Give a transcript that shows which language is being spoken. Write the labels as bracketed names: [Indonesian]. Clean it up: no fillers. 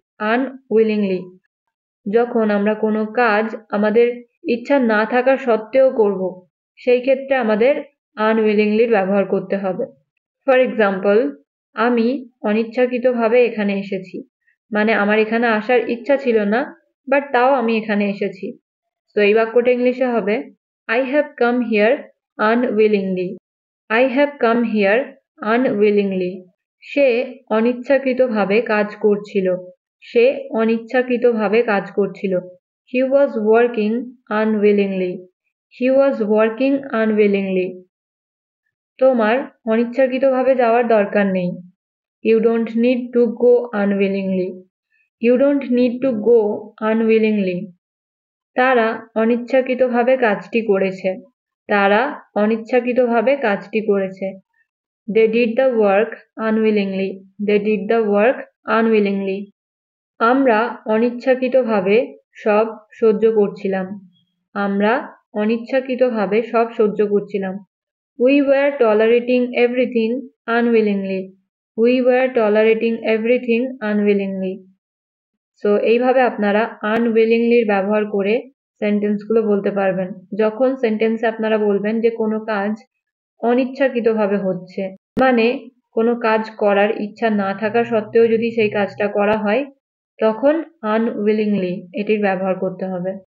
[Bangla] Unwillingly, যখন আমরা কোনো কাজ আমাদের ইচ্ছা না থাকা সত্ত্বেও করব, সেই ক্ষেত্রে আমাদের আনউইলিংলির ব্যবহার করতে হবে। ফর এক্সাম্পল, আমি অনিচ্ছাকৃতভাবে এখানে এসেছি, মানে আমার এখানে আসার ইচ্ছা ছিল না, বাট তাও আমি এখানে এসেছি। তো এই বাক্যটা ইংলিশে হবে, [English] I have come here unwillingly. I have come here unwillingly. [Bangla] সে অনিচ্ছাকৃতভাবে কাজ করছিল। সে অনিচ্ছাকৃতভাবে কাজ করছিল। [English] He was working unwillingly. He was working unwillingly. [Bangla] তোমার অনিচ্ছাকৃতভাবে যাওয়ার দরকার নেই। [English] You don't need to go unwillingly. You don't need to go unwillingly. [Bangla] তারা অনিচ্ছাকৃতভাবে কাজটি করেছে। তারা অনিচ্ছাকৃতভাবে কাজটি করেছে। [English] They did the work unwillingly. They did the work unwillingly. [Bangla] আমরা অনিচ্ছাকৃতভাবে সব সহ্য করছিলাম। আমরা অনিচ্ছাকৃতভাবে সব সহ্য করছিলাম। [English] We were tolerating everything unwillingly. We were tolerating everything unwillingly. [Bangla] So এইভাবে আপনারা আনউইলিংলির ব্যবহার করে সেন্টেন্সগুলো বলতে পারবেন। যখন সেন্টেন্সে আপনারা বলবেন যে কোনো কাজ অনিচ্ছাকৃতভাবে হচ্ছে, মানে কোনো কাজ করার ইচ্ছা না থাকা সত্ত্বেও যদি সেই কাজটা করা হয়, তখন আনউইলিংলি এটির ব্যবহার করতে হবে।